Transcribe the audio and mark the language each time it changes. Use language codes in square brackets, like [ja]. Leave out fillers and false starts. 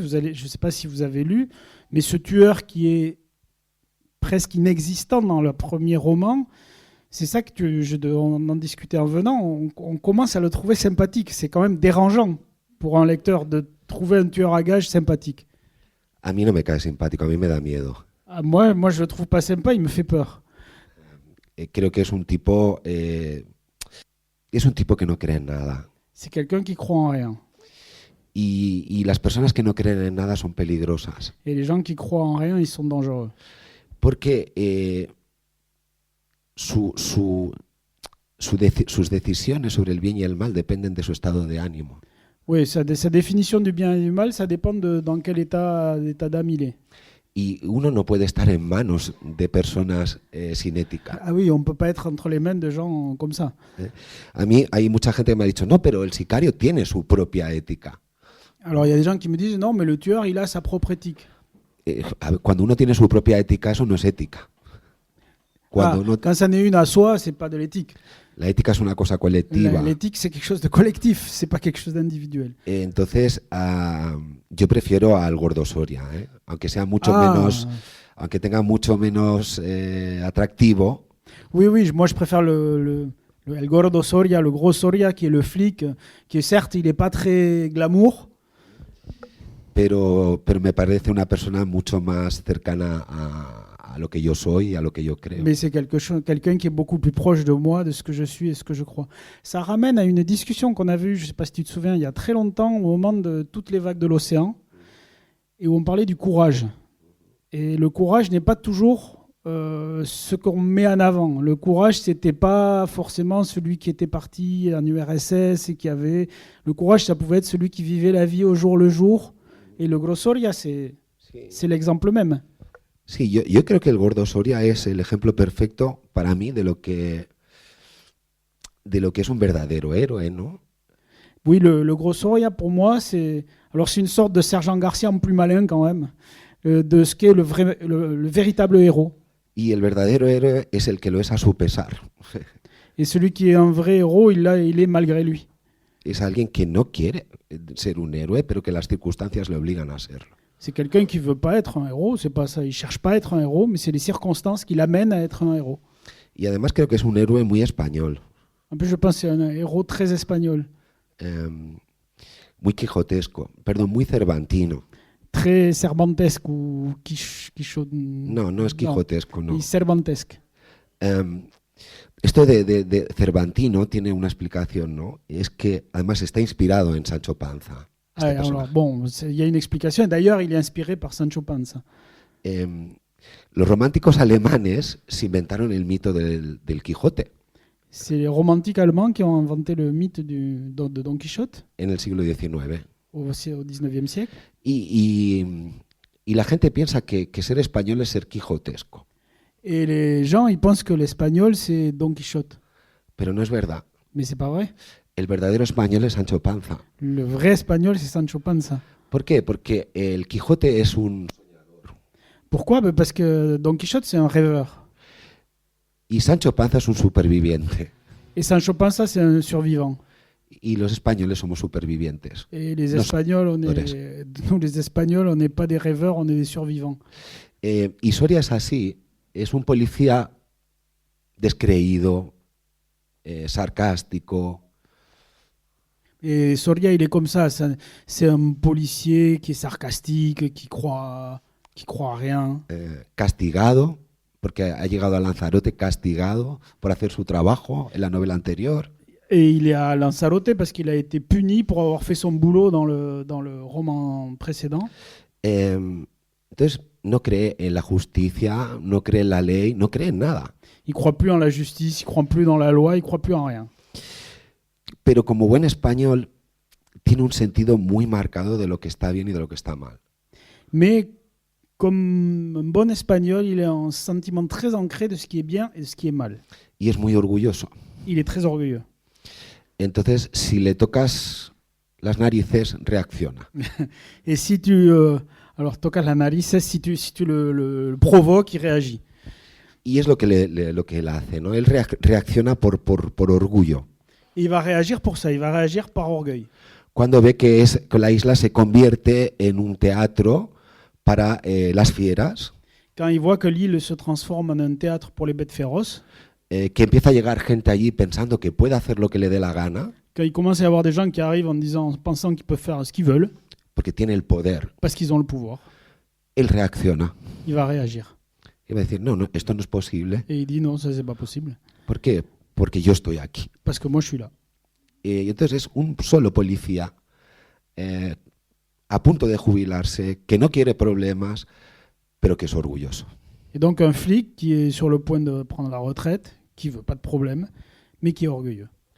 [fr] Je ne sais pas si vous avez lu, mais ce tueur qui est presque inexistant dans le premier roman, c'est ça que on en discutait en venant. On commence à le trouver sympathique. C'est quand même dérangeant pour un lecteur de trouver un tueur à gages sympathique. [es] A mí no me cae simpático, a mí me da miedo. [fr] Ah, moi, je le trouve pas sympa. Il me fait peur. [es] Creo que es un tipo que no cree en nada. [fr] C'est quelqu'un qui croit en rien. [es] Y las personas que no creen en nada son peligrosas. [fr] Et les gens qui croient en rien, ils sont dangereux. [es] Porque sus decisiones sobre el bien y el mal dependen de su estado de ánimo. [fr] Oui, sa définition du bien et du mal, ça dépend de dans quel état d'âme il est. [es] Y uno no puede estar en manos de personas sin ética. [fr] Ah oui, on ne peut pas être entre les mains de gens comme ça. [es] A mí hay mucha gente que me ha dicho, no, pero el sicario tiene su propia ética. [fr] Alors il y a des gens qui me disent, non, mais le tueur, il a sa propre éthique. [es] Cuando uno tiene su propia ética, eso no es ética. [fr] Quand ça n'est une à soi, c'est pas de l'éthique. [es] La ética es una cosa colectiva. [fr] L'éthique, c'est quelque chose de collectif, c'est pas quelque chose d'individuel. [es] Entonces, yo prefiero al Gordo Soria, aunque sea mucho menos, aunque tenga mucho menos atractivo. [fr] Oui, oui, moi je préfère el Gordo Soria, le gros Soria, qui est le flic, qui certes, il est pas très glamour. [es] Pero me parece una persona mucho más cercana a lo que yo soy y a lo que yo creo. [fr] Mais c'est quelqu'un qui est beaucoup plus proche de moi, de ce que je suis et ce que je crois. Ça ramène à une discussion qu'on avait eue, je ne sais pas si tu te souviens, il y a très longtemps, au moment de toutes les vagues de l'océan, et où on parlait du courage. Et le courage n'est pas toujours ce qu'on met en avant. Le courage, c'était pas forcément celui qui était parti en URSS et qui avait... Le courage, ça pouvait être celui qui vivait la vie au jour le jour. Et le Gros Soria, c'est l'exemple même. [es] Sí, yo creo que el Gordo Soria es el ejemplo perfecto para mí de lo que es un verdadero héroe, ¿no? [fr] Oui, le Gros Soria, pour moi, c'est une sorte de Sergent Garcia en plus malin quand même, de ce qu'est le véritable héros. [es] Y el verdadero héroe es el que lo es a su pesar. [fr] Et celui qui est un vrai héros, il est malgré lui. [es] Es alguien que no quiere ser un héroe, pero que las circunstancias le obligan a serlo. [fr] C'est quelqu'un qui veut pas être un héros, c'est pas ça, il cherche pas à être un héros, mais c'est les circonstances qui l'amènent à être un héros. [es] Y además creo que es un héroe muy español. [fr] En plus, je pense que c'est un héros très espagnol. [es] Muy quijotesco, perdón, muy cervantino. [fr] Très cervantesque ou quichot. [es] No es quijotesco, no. [fr] Y cervantesque. [es] Esto de Cervantino tiene una explicación, ¿no? Es que además está inspirado en Sancho Panza. [fr] Alors, bon, il y a une explication. D'ailleurs, il est inspiré par Sancho Panza. [es] Los románticos alemanes se inventaron el mito del Quijote. [fr] C'est les romantiques allemands qui ont inventé le mythe de Don Quichotte. [es] En el siglo XIX. [fr] Au XIXe siècle. [es] Y la gente piensa que ser español es ser quijotesco. [fr] Et les gens, ils pensent que l'espagnol, c'est Don Quichotte. [es] Pero no es verdad. [fr] Mais c'est pas vrai. [es] El verdadero español es Sancho Panza. [fr] Le vrai espagnol, c'est Sancho Panza. [es] ¿Por qué? Porque el Quijote es un soñador. [fr] Pourquoi? Parce que Don Quichotte, c'est un rêveur. [es] Y Sancho Panza es un superviviente. [fr] Et Sancho Panza, c'est un survivant. [es] Y los españoles somos supervivientes. [fr] Et les Espagnols, nous, les Espagnols, on n'est pas des rêveurs, on est des survivants. [es] Y Soria es así. Es un policía descreído, sarcástico. [fr] Et Soria, il est comme ça. C'est un policier qui est sarcastique, qui croit à rien. [es] Castigado, porque ha llegado a Lanzarote castigado por hacer su trabajo en la novela anterior. [fr] Et il est à Lanzarote parce qu'il a été puni pour avoir fait son boulot dans le roman précédent. [es] Entonces, no cree en la justicia, no cree en la ley, no cree en nada. [fr] Il croit plus en la justice, il croit plus dans la loi, il croit plus en rien. [es] Pero como buen español, tiene un sentido muy marcado de lo que está bien y de lo que está mal. [fr] Mais comme un bon espagnol, il a un sentiment très ancré de ce qui est bien et de ce qui est mal. [es] Y es muy orgulloso. [fr] Il est très orgueilleux. [es] Entonces, si le tocas las narices, reacciona. [fr] Et si tu alors [es] tocas la nariz, [fr] si tu le provoques, il réagit. [es] Y es lo que lo que él hace, ¿no? Él reacciona por orgullo. [fr] Et il va réagir pour ça, il va réagir par orgueil. [es] Cuando ve que la isla se convierte en un teatro para las fieras, [fr] Quand il voit que l'île se transforme en un théâtre pour les bêtes féroces, [es] que empieza a llegar gente allí pensando que puede hacer lo que le dé la gana, [fr] quand il commence à y avoir des gens qui arrivent en pensant qu'ils peuvent faire ce qu'ils veulent, [es] porque tiene el poder, [fr] parce qu'ils ont le pouvoir, [es] él reacciona. [fr] il va réagir. [es] Y va a decir, no, esto no es posible. [fr] Et il dit non, ça c'est pas possible, [es] ¿Por qué? Porque yo estoy aquí. [fr] parce que moi je suis là. [es] Y entonces es un solo policía a punto de jubilarse, que no quiere problemas, pero que es orgulloso. [fr] Et donc un flic qui est sur le point de prendre la retraite, qui veut pas de problème, mais qui est orgueilleux,